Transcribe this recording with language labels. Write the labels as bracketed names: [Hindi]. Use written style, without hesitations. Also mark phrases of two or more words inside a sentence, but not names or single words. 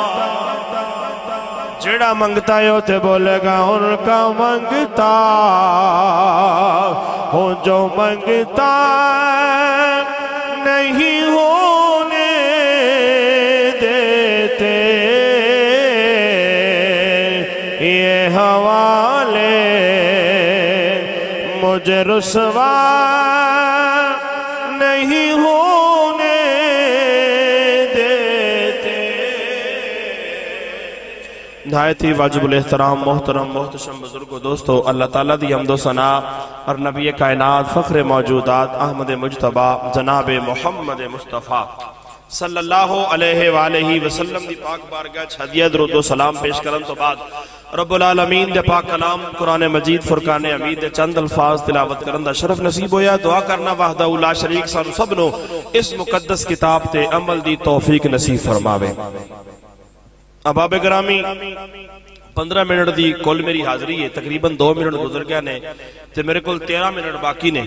[Urdu] جیڑا منگتا ہے اتے بولے گا ان کا منگتا ہو جو منگتا نہیں ہونے دیتے، یہ حوالے مجھے رسوا نہیں ہونے دیتے. [Punjabi] نہایت ہی واجب الاحترام محترم محتشم بزرگو دوستوں، اللہ تعالیٰ دی حمد و ثنا اور نبی کائنات فخر موجودات احمد مجتبیٰ جناب محمد مصطفیٰ [Arabic] صلى الله عليه وسلم [Punjabi] دی پاک بارگاہ چ ہدیہ درود و سلام پیش کرن تو بعد [Arabic] رب العالمين [Punjabi] دے پاک کلام قرآن مجید فرقان حمید دے چند الفاظ تلاوت کرن دا شرف نصیب ہویا. دعا کرنا [Arabic] وحده لا شريك [Punjabi] سانو سب نو اس مقدس کتاب تے عمل دی توفیق نصیب فرماوے. احباب گرامی 15 منٹ دی کل میری حاضری ہے، تقریباً 2 منٹ گزر گئے نے تے میرے کول 13 منٹ باقی نے.